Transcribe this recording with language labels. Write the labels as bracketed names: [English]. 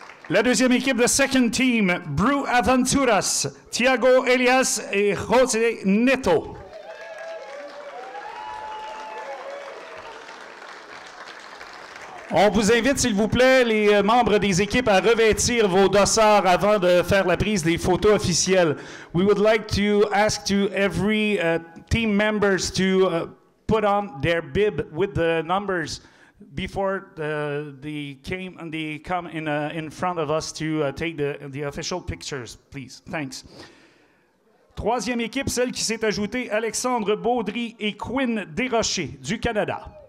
[French] La deuxième équipe de [English] Second Team, [French] Bru Aventuras, Thiago Elias et José Neto. On vous invite, s'il vous plaît, les membres des équipes, à revêtir vos dossards avant de faire la prise des photos officielles. [English] We would like to ask to every team members to put on their bib with the numbers before they come in front of us to take the official pictures, please. Thanks. [French] Troisième équipe, celle qui s'est ajoutée, Alexandre Baudry et Quinn Desrochers, du Canada.